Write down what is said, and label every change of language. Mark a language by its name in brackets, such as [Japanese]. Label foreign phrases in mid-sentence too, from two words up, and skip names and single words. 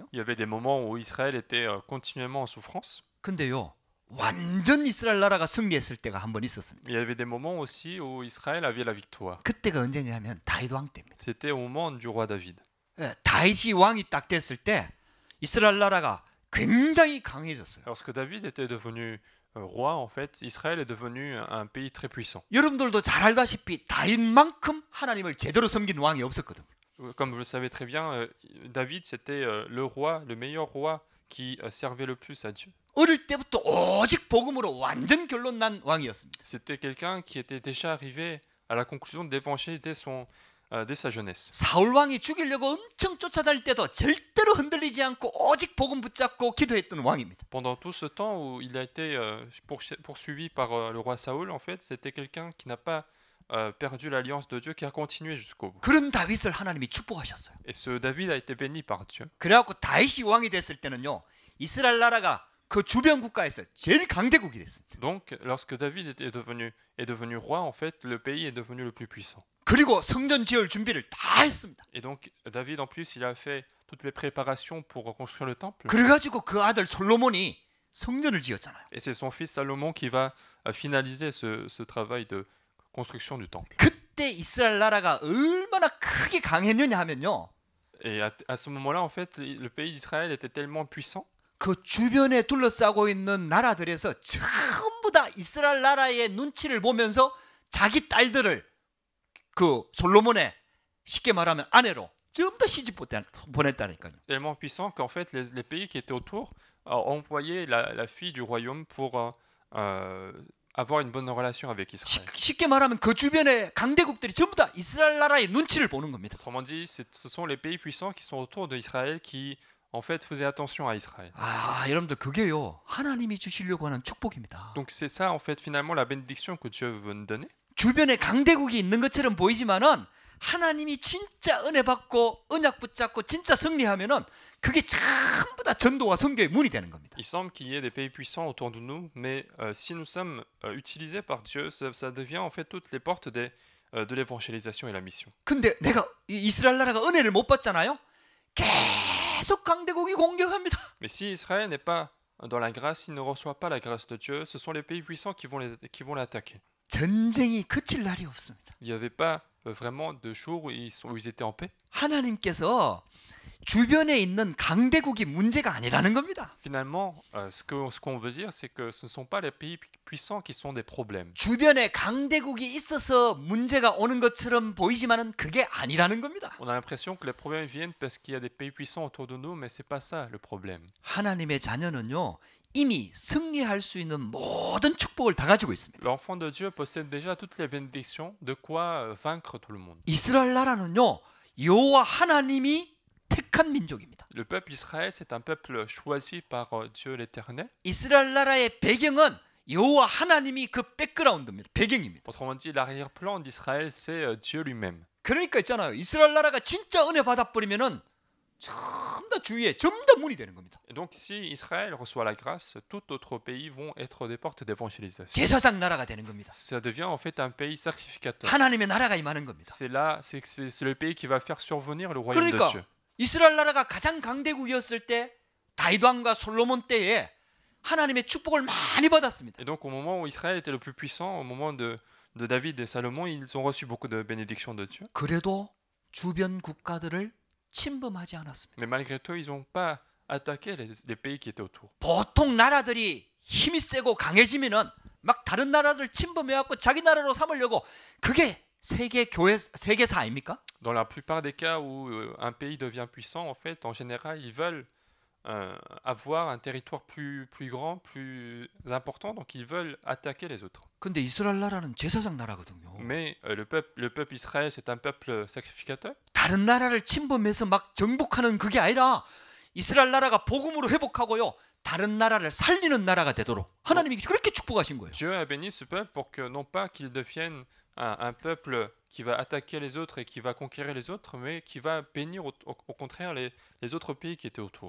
[French] Il y avait des moments où Israël était continuellement en souffrance. [Korean] 근데요. 완전 이스라엘 나라가 승리했을 때가 한 번 있었습니다. [French] Il y avait des moments aussi où Israël avait la victoire. [Korean] 그때가 언제냐면 다윗 왕 때입니다. [French] C'était au moment du roi David. [Korean] 다윗이 왕이 딱 됐을 때 이스라엘 나라가 굉장히 강해졌어요. [French] Lorsque David était devenu roi, en fait, Israël est devenu un pays très puissant. [Korean] 여러분들도 잘 알다시피 다윗만큼 하나님을 제대로 섬긴 왕이 없었거든요. [French] Comme vous le savez très bien, David, c'était le roi, le meilleur roi qui servait le plus à Dieu. [Korean] 어릴 때부터 오직 복음으로 완전 결론 난 왕이었습니다. [French] C'était quelqu'un qui était déjà arrivé à la conclusion de l'évangile dès sa jeunesse. [Korean] 사울 왕이 죽이려고 엄청 쫓아다닐 때도 절대로 흔들리지 않고 오직 복음 붙잡고 기도했던 왕입니다. [French] Pendant tout ce temps où il a été poursuivi par le roi Saoul, en fait, c'était quelqu'un qui n'a pas perdu l'alliance de Dieu, qui a continué jusqu'au bout. [Korean] 그런 다윗을 하나님이 축복하셨어요. [French] Et ce David a été béni par Dieu. [Korean] 그래갖고 다윗이 왕이 됐을 때는요. 이스라엘 나라가 그 주변 국가에서 제일 강대국이 됐습니다. [French] Donc, lorsque David est devenu roi, en fait, le pays est devenu le plus puissant. [Korean] 그리고 성전 지을 준비를 다 했습니다. [French] Et donc, David, en plus, il a fait toutes les préparations pour reconstruire le temple. [Korean] 그래가지고 그 아들 솔로몬이 성전을 지었잖아요. [French] Et c'est son fils Salomon qui va finaliser ce travail de construction du temple. [Korean] 그때 이스라엘 나라가 얼마나 크게 강했느냐 하면요. [French] Et à ce moment-là, en fait, le pays d'Israël était tellement puissant [Korean] 그 주변에 둘러싸고 있는 나라들에서 전부 다 이스라엘 나라의 눈치를 보면서 자기 딸들을 그 솔로몬의 쉽게 말하면 아내로 전부 다 시집 보냈다니까요. [French] tellement puissant qu'en fait, les pays qui étaient autour ont envoyé la fille du royaume pour avoir une bonne relation avec Israël. [Korean] 쉽게 말하면 그 주변의 강대국들이 전부 다 이스라엘 나라의 눈치를 보는 겁니다. [French] Autrement dit, ce sont les pays puissants qui sont autour d'Israël qui, en fait, faisaient attention à Israël. [Korean] 아, 여러분들 그게요. 하나님이 주시려고 하는 축복입니다. [French] Donc c'est ça, en fait, finalement, la bénédiction que Dieu veut nous donner. [Korean] 주변에 강대국이 있는 것처럼 보이지만은 하나님이 진짜 은혜 받고 언약 붙잡고 진짜 승리하면은 그게 전부 다 전도와 선교의 문이 되는 겁니다. [French] Il semble qu'il y ait des pays puissants autour de nous, mais si nous sommes utilisés par Dieu, ça devient en fait toutes les portes de l'évangélisation et la mission. [Korean] 근데 내가 이스라엘 나라가 은혜를 못 받잖아요. 계속 강대국이 공격합니다. [French] Mais si Israël n'est pas dans la grâce, s'il ne reçoit pas la grâce de Dieu, ce sont les pays puissants qui vont l'attaquer. [Korean] 전쟁이 그칠 날이 없습니다. [French] Il n'y avait pas vraiment de jours où ils étaient en paix. [Korean] 하나님께서 주변에 있는 강대국이 문제가 아니라는 겁니다. [French] Finalement, ce qu'on veut dire, c'est que ce ne sont pas les pays puissants qui sont des problèmes. [Korean] 주변에 강대국이 있어서 문제가 오는 것처럼 보이지만은 그게 아니라는 겁니다. [French] On a l'impression que les problèmes viennent parce qu'il y a des pays puissants autour de nous, mais c'est pas ça le problème. [Korean] 하나님의 자녀는요. 이미 승리할 수 있는 모든 축복을 다 가지고 있습니다. [French] L'enfant de Dieu possède déjà toutes les bénédictions, de quoi vaincre tout le monde. [Korean] 이스라엘 나라는요. 여호와 하나님이 택한 민족입니다. [French] Le peuple Israël, c'est un peuple choisi par Dieu l'Éternel. [Korean] 이스라엘 나라의 배경은 여호와 하나님이 그 백그라운드입니다. 배경입니다. [French] Autrement dit, l'arrière-plan d'Israël, c'est Dieu lui-même. [Korean] 그러니까 있잖아요. 이스라엘 나라가 진짜 은혜 받아버리면은 전부 다 주위에 전부 다 문이 되는 겁니다. [French] Et donc, si Israël reçoit la grâce, tout autre pays vont être des portes d'évangélisation. [Korean] 제사장 나라가 되는 겁니다. [French] Ça devient en fait un pays sacrificateur. [Korean] 하나님의 나라가 임하는 겁니다. [French] C'est là, c'est le pays qui va faire survenir le royaume de [Korean] 그러니까 [French] Dieu. [Korean] 이스라엘 나라가 가장 강대국이었을 때 다윗 왕과 솔로몬 때에 하나님의 축복을 많이 받았습니다. [French] Et donc, au moment où Israël était le plus puissant, au moment de David et Salomon, ils ont reçu beaucoup de bénédictions de Dieu. [Korean] 그래도 주변 국가들을 침범하지 않았습니다. [French] Mais malgré tout, ils n'ont pas attaqué les pays qui étaient autour. [Korean] 보통 나라들이 힘이 세고 강해지면은 막 다른 나라를 침범해갖고 자기 나라로 삼으려고 그게 세계사 아닙니까? [French] Dans la plupart des cas où un pays devient puissant, en fait, en général, ils veulent avoir un territoire plus grand, plus important, donc ils veulent attaquer les autres. [Korean] 근데 이스라엘 나라는 제사장 나라거든요. [French] Mais le peuple Israël, c'est un peuple sacrificateur. [Korean] 다른 나라를 침범해서 막 정복하는 그게 아니라 이스라엘 나라가 복음으로 회복하고요. 다른 나라를 살리는 나라가 되도록 하나님이 그렇게 축복하신 거예요. [French] Dieu a béni ce peuple pour que non pas qu'il devienne un peuple qui va attaquer les autres et qui va conquérir les autres, mais qui va bénir au contraire les autres pays qui étaient autour.